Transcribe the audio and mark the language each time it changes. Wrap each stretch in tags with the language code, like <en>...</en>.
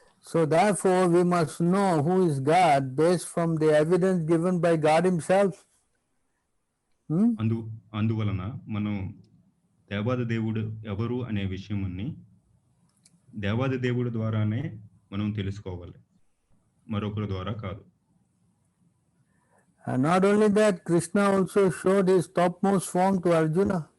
<en>So therefore we must know who is God based from the evidence given by God himself.</en> <te>అందువలన మనం దేవాది దేవుడు ఎవరు అనే విషయాన్ని దేవాది దేవుడు ద్వారానే మనం తెలుసుకోవాలి, మరొకరి ద్వారా కాదు.</te> <en>And not only that, Krishna also showed his topmost form to Arjuna.</en>